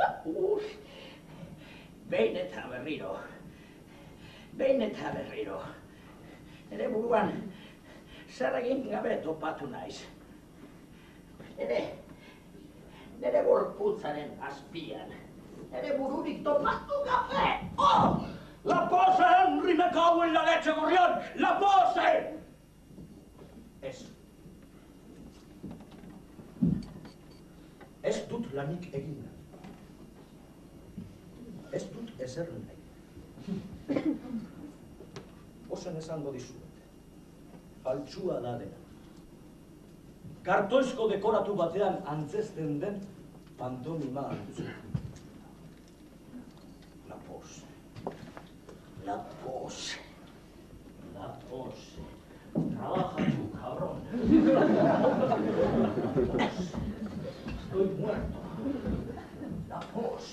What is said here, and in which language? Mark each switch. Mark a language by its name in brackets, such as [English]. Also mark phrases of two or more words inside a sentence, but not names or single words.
[Basque] Behin eta berriro. Nere buruan, zer egin gabe topatu naiz. Nere gorputzaren azpian. Nere bururik topatu gabe. Oh! [Spanish] La pose, Henry, me cago en la leche, gorrión! La pose! [Basque] Ez dut lanik egin nahi. Ez dut ezer nahi. Ozen esango dizuet. Faltsua da dena. Kartoizko dekoratu batean antzesten den pantomima antzu. [Spanish] La pose. La pose. La pose. Trabaja tú, cabrón. Estoy muerto. La pose.